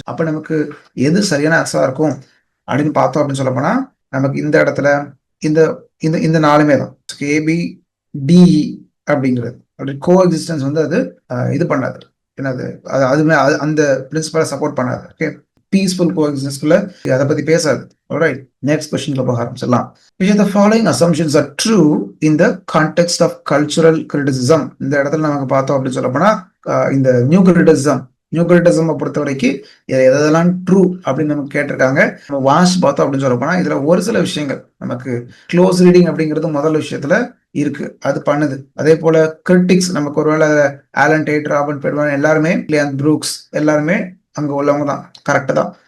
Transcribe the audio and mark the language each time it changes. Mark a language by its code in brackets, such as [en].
[ta] அப்ப நமக்கு எது சரியான ஆன்சரா இருக்கும் அப்படின்னு பார்த்தோம் அப்படின்னு சொல்ல போனா, நமக்கு இந்த இடத்துல இந்த இந்த இந்த நாலுமே தான், ஏபி டிஇ அப்படிங்கிறது. அப்படி கோ எக்ஸிஸ்டன்ஸ் வந்து அது இது பண்ணாது, என்னது அதுமே அந்த பிரின்சிபலை சப்போர்ட் பண்ணாது. ஓகே, பீஸ்ஃபுல் கோ எக்ஸிஸ்டன்ஸ்குள்ள அதை பத்தி பேசாது. [en] Alright, next question [ta] போக ஆரம்பிச்சிடலாம். [en] Which of the following assumptions are true in the context of cultural criticism? [ta] இந்த இடத்துல நமக்கு பார்த்தோம் அப்படின்னு சொல்ல போனா, இந்த நியூ கிரிட்டிசம் பொறுத்த வரைக்கும் எதெல்லாம் ட்ரூ அப்படின்னு நமக்கு கேட்டிருக்காங்க. நம்ம வாஷ் பார்த்தோம் அப்படின்னு சொல்ல போனா, இதுல ஒரு சில விஷயங்கள் நமக்கு க்ளோஸ் ரீடிங் அப்படிங்கிறது முதல் விஷயத்துல இருக்கு, அது பண்ணுது. அதே போல கிரிட்டிக்ஸ் நமக்கு ஒருவேளை ஆலன் டேட், ராபர்ட் பெர்வான் எல்லாருமே, லியான் ப்ரூக்ஸ் எல்லாருமே அங்க உள்ளவங்க தான், கரெக்ட் தான்.